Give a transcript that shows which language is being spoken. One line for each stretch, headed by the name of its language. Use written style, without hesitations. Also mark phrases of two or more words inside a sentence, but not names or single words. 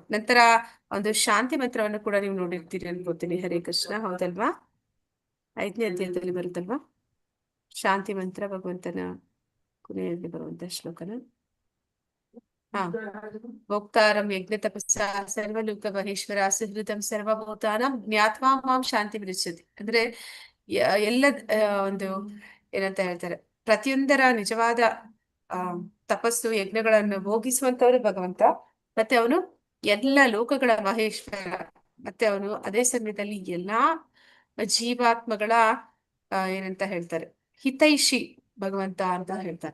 Kannada: ನಂತರ ಒಂದು ಶಾಂತಿ ಮಂತ್ರವನ್ನು ಕೂಡ ನೀವು ನೋಡಿರ್ತೀರಿ ಅನ್ಕೋತೀನಿ.
Sanskrit: ಹರೇ ಕೃಷ್ಣ,
Kannada: ಹೌದಲ್ವಾ? 5ನೇ ಅಧ್ಯಾಯದಲ್ಲಿ ಬರುತ್ತಲ್ವಾ ಶಾಂತಿ ಮಂತ್ರ, ಭಗವಂತನ ಕೊನೆಯಲ್ಲಿ ಬರುವಂತ ಶ್ಲೋಕನ.
Sanskrit: ಹಾ, ಭೋಕ್ತಾರಂ ಯಜ್ಞ ತಪಸ್ಸಾ ಸರ್ವಲೋಕ ಮಹೇಶ್ವರ ಸುಹೃದಂ ಸರ್ವಭೂತಾನಾಂ ಜ್ಞಾತ್ವಾ ಮಾಂ ಶಾಂತಿ ಮೃಚ್ಛತಿ.
Kannada: ಅಂದ್ರೆ ಎಲ್ಲ ಒಂದು ಏನಂತ ಹೇಳ್ತಾರೆ, ಪ್ರತಿಯೊಂದರ ನಿಜವಾದ ಆ ತಪಸ್ಸು ಯಜ್ಞಗಳನ್ನು ಭೋಗಿಸುವಂತವ್ರು ಭಗವಂತ. ಮತ್ತೆ ಅವನು ಎಲ್ಲ ಲೋಕಗಳ ಮಹೇಶ್ವರ. ಮತ್ತೆ ಅವನು ಅದೇ ಸಮಯದಲ್ಲಿ ಎಲ್ಲಾ ಜೀವಾತ್ಮಗಳ ಏನಂತ ಹೇಳ್ತಾರೆ, ಹಿತೈಷಿ ಭಗವಂತ ಅಂತ ಹೇಳ್ತಾರೆ.